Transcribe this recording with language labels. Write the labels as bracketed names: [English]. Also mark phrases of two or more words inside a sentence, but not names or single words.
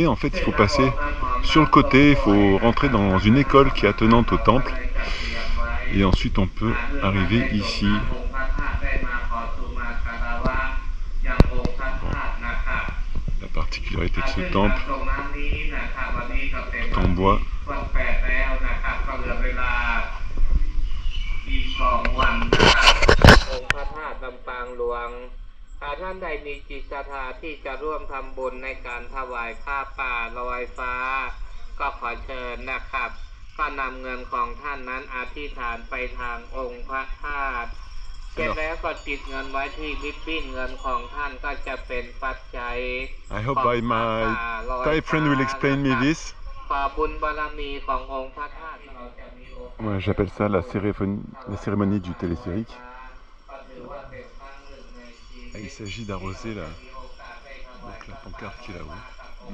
[French] En fait, il faut passer sur le côté, il faut rentrer dans une école qui est attenante au temple. Et ensuite, on peut arriver ici. Bon. La particularité de ce temple, tout en bois. [Thai] ท่านใดมีจิตศรัทธาที่จะร่วมทำบุญในการถวายผ้าป่าลอยฟ้าก็ขอเชิญนะครับก็นำเงินของท่านนั้นอธิษฐานไปทางองค์พระธาตุเสร็จแล้วก็ติดเงินไว้ที่ริบบิ้นเงินของท่านก็จะเป็นปัจจัย [English] I hope my Thai friend will explain me this. [Thai] ขอบุญบารมีขององค์พระธาตุ [French] Ouais, j'appelle ça la cérémonie du téléphérique. Et il s'agit d'arroser la pancarte qui est là-haut.